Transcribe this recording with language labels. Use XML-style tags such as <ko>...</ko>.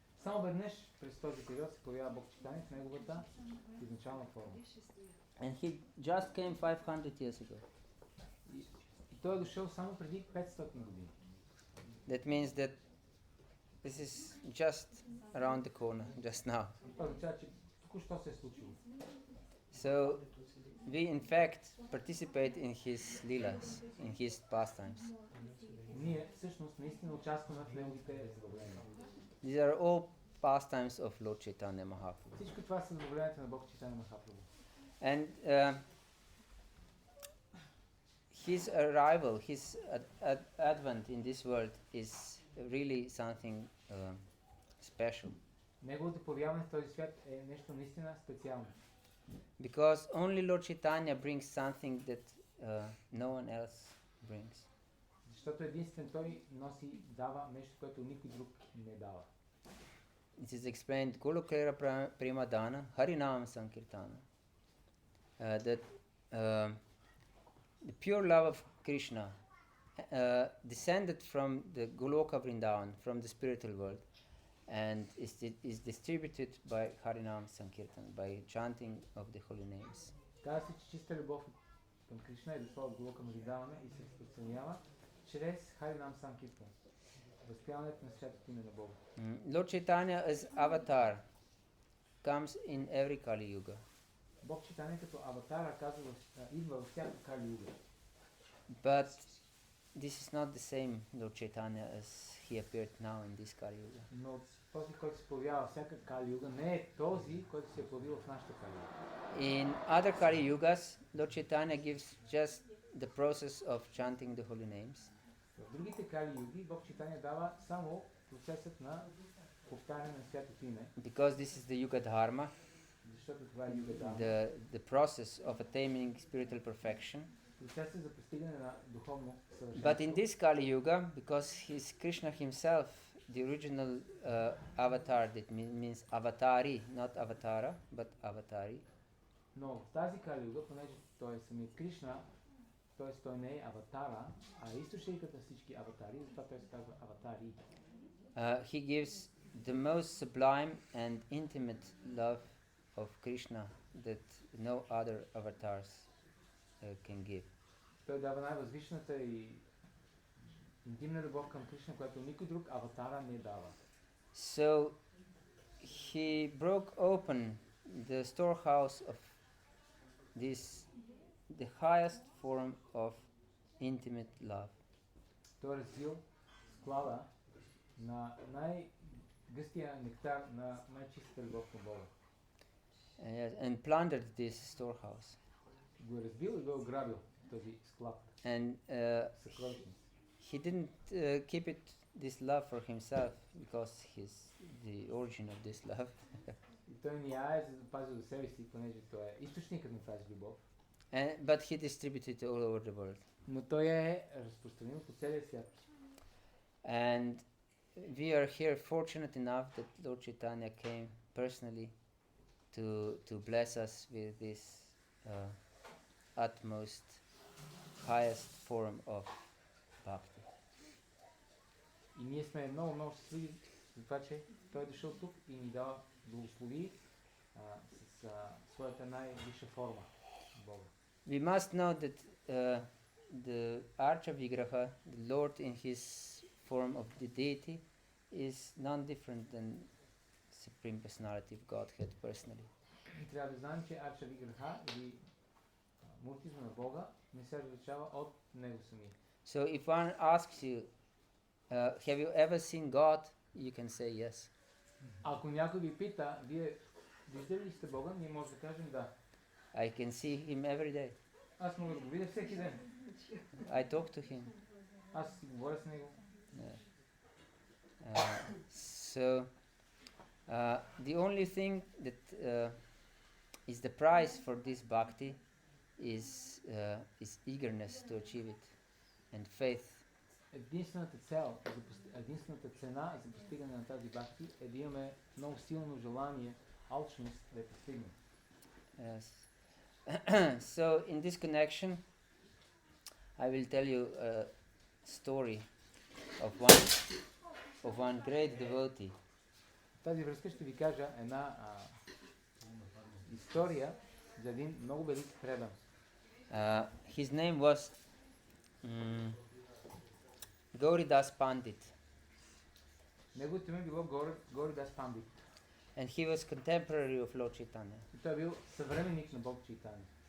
<bg>Само веднъж през този период се появява Бог Чайтания в неговата изначална форма.</bg> <en>And he just came 500 years ago.</en> <bg>И той е дошъл само преди 500 години.</bg> <en>That means that this is just around the corner, just now.</en> <bg>Това означава, че току-що се е случило.</bg> <en>So we in fact participate in his leelas, in his pastimes.</en> <bg>Ние всъщност наистина участваме в неговите забавления.</bg> <en>These are all pastimes of Lord Chaitanya Mahaprabhu.</en> <bg>Всичко това са забавленията на Бог Чайтания Махапрабху.</bg> <en>And his arrival, his advent in this world is really something special.</en> <bg>Неговото появяване в този свят е нещо наистина специално.</bg> <en>Because only Lord Chaitanya brings something that no one else brings.</en> <bg>Защото единствен той дава нещо, което никой друг не дава.</bg> <en>It is explained Golokera Premadana Harinam Sankirtana that the pure love of Krishna descended from the Goloka Vrindavan, from the spiritual world, and is distributed by Harinam Sankirtan, by chanting of the holy names.</en> <bg>Казва се, че чиста любов към Кришна е дошла от Голока Вриндавана и се разпространява чрез Харинам Санкиртан, възпяването на святото име на Бога.</bg> <en>Lord Chaitanya as avatar comes in every Kali Yuga.</en> <bg>Бог Чайтания като аватара идва във всяка Кали Юга.</bg> <en>But this is not the same Lord Chaitanya as he appeared now in this Kali Yuga.</en> <bg>Но този, който се появява всяка Кали Юга, не е този, който се е появил в нашата Кали Юга.</bg> <en>In other Kali Yugas, Lord Chaitanya gives just the process of chanting the holy names.</en> <bg>В другите Кали Юги Бог Чайтания дава само процесът на повтаряне на святото име.</bg> <en>Because this is the Bhagavata-dharma,</en> <bg>Защото това е Юга-дharma.</bg> <en>the process of attaining spiritual perfection.</en> <bg>Процесът за постигане на духовно съвършенство.</bg> <en>But in this Kali Yuga, because he's Krishna himself, the original avatar, that means avatari, not avatara, but avatari.</en> <bg>Но в тази Кали Юга, понеже той е самият Кришна, т.е. той не е аватара, а източникът на всички аватари, затова той се казва аватари.</bg> <en>he gives the most sublime and intimate love of Krishna that no other avatars can give.</en> <bg>Той дава най-възвишената и интимна любов към Кришна, която никой друг аватара не дава.</bg> <en>So he broke open the storehouse of this, the highest form of intimate love.</en> <bg>Той е развил склада на най-гъстия нектар на най-чистата любов към Бога.</bg> <en>And plundered this storehouse.</en> <bg>Го е разбил и го е ограбил този склад.</bg> <en>And</en> <bg>Съкровищница.</bg> <en>he didn't keep this love for himself because he's the origin of this love.</en> <bg>И той не я е запазил за себе си, понеже той е източникът на тази любов.</bg> <en>But he distributed it all over the world.</en> <bg>Но той е разпространил по целия свят.</bg> <en>And we are here fortunate enough that Lord Chaitanya came personally to bless us with this utmost, highest form of bhakti.</en> <bg>И ние сме много щастливи за това, че той е дошъл тук и ни дава благослови с своята най-висша форма Бога.</bg> <en>We must know that the Archa Vigraha, the Lord in his form of the deity, is none different than Supreme Personality of Godhead personally.</en> <bg>И трябва да знаем, че Арча Виграха или муртизма на Бога не се различава от него самия.</bg> <en>So if one asks you, have you ever seen God? You can say yes.</en> <bg>Ако някой ви пита, вие виждали ли сте Бога, ние може да кажем да.</bg> <en>I can see him every day.</en> <bg>Аз мога да го видя всеки ден.</bg> <en>I talk to him.</en> <bg>Аз си говоря с него.</bg> <en>So the only thing that is the price for this bhakti is eagerness to achieve it and faith.</en> <bg>Единствената цел, единствената цена за постигане на тази бхакти е да имаме много силно желание, алчност да я постигнем.</bg> <en>Yes. So in this connection, I will tell you a story of one great devotee.</en> <bg>В тази връзка ще ви кажа една история за един много велик предан.</bg> <en>His name was Gauridas Pandit.</en> <bg>Неговото име било Gauridas Pandit.</bg> <en>And he was contemporary of Lord Chaitanya</en> <bg>И той бил съвременник на Бог Чайтания</bg>